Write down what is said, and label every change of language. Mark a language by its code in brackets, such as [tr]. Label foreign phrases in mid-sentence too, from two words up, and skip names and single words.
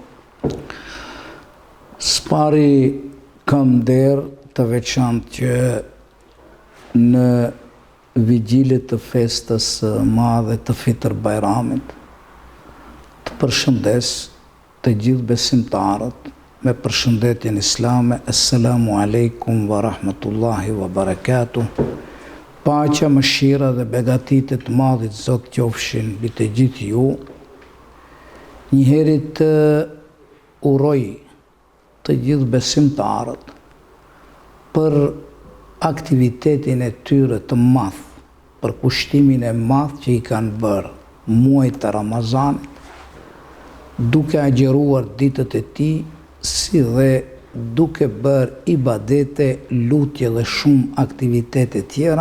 [sq] Spari kam nder të veçantë që në vigjilet të festës madhe të Fitr Bajramit të përshëndes të gjithë besimtarët me përshëndetjen islame: [ar] السلام عليكم ورحمة الله وبركاته. [sq] Paqja, mëshira dhe begatitë të Madhit Zot qofshin mbi të gjithë ju. Njëherë të uroj të gjithë besimtarët për aktivitetin e tyre të madh, për kushtimin e madh që i kanë bërë muajit të Ramazanit, duke agjeruar ditët e tij, si dhe duke bërë ibadete, lutje dhe shumë aktivitete tjera.